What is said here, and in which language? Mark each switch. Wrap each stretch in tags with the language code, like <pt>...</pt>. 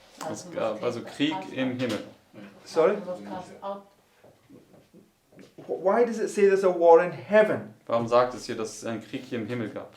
<de>Es gab also Krieg im Himmel.</de> <en>Sorry. Why does it say there's a war in heaven?</en> <de>Warum sagt es hier, dass es einen Krieg hier im Himmel gab?</de>